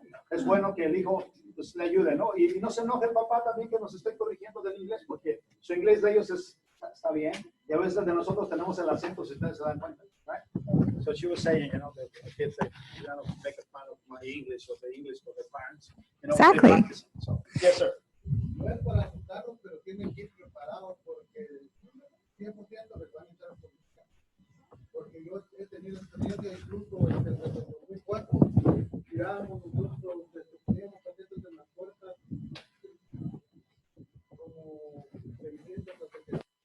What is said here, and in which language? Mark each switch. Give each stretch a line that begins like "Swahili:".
Spanish: Es bueno que el hijo pues, le ayude, ¿no? Y no se enoje el papá también que nos esté corrigiendo del inglés, porque su inglés de ellos está bien. Y a veces de nosotros tenemos el acento, si ustedes se dan cuenta.
English: Right? So she was saying, you know, the kids, they don't make a fun of my English or the English of their parents. You know, Exactly. they practice. So, yes, sir.
Spanish: No es para asustarlos, pero tienen que ir preparados porque 100% les van a entrar a política. Porque yo he tenido experiencia incluso desde el 2004. Tirábamos nosotros, poníamos paquetes en las puertas como 600 o 700.